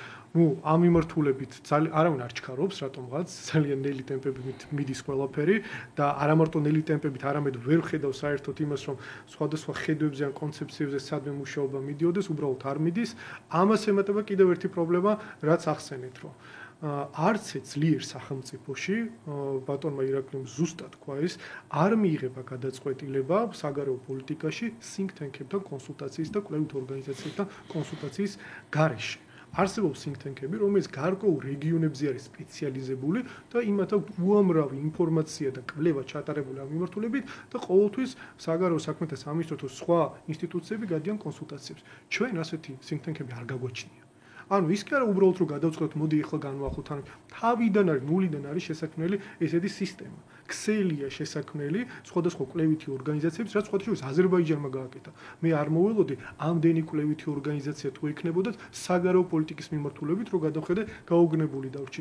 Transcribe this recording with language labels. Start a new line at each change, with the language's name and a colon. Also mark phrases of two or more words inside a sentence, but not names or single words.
Georgian: ამ მიმართულებით არავინ არ ჩქარობს რატომღაც ძალიან ნელი ტემპებით მიდის ყველაფერი და არა მარტო ნელი ტემპებით არამედ ვერ ხედავს საერთოდ იმას რომ სხვადასხვა ხედვებზე ან კონცეფციებზე სადმე მუშაობა მიდიოდეს უბრალოდ არ მიდის ამას ემატება კიდევ ერთი პრობლემა რაც ახსენეთ რომ არც ძლიერ სახელმწიფოში ბატონმა ირაკლიმ ზუსტად თქვა ეს არ მიიღება გადაწყვეტილება საგარეო პოლიტიკაში
English: think tank-
Georgian: ებთან კონსულტაციის და კვლევით ორგანიზაციებთან კონსულტაციის გარეშე არსებობს
English: think tank-
Georgian: ები, რომელიც გარკვეულ რეგიონებზე არის სპეციალიზებული და იმათ აქვს უამრავი ინფორმაცია და კვლევა ჩატარებული ამ მიმართულებით და ყოველთვის საგარეო საქმეთა სამინისტროს სხვა ინსტიტუციები გადიან კონსულტაციებს. ჩვენ ასეთი
English: think tank-
Georgian: ები არ გაგვაჩნია. ანუ ის კი არა უბრალოდ რომ გადავწყვეტ, მოდი ახლა განვახოთ, ანუ თავიდან არის, ნულიდან არის შესაქმნელი ესეთი სისტემა. ქსელია შესაქმნელი სხვადასხვა კვლევითი ორგანიზაციების, რაც სხვადასხვა აზერბაიჯანმა გააკეთა. მე არ მოველოდი ამდენი კვლევითი ორგანიზაცია თუ ექნებოდათ საგარეო პოლიტიკის მიმართულებით, რომ გადავხედე გაუგნებული დავრჩი.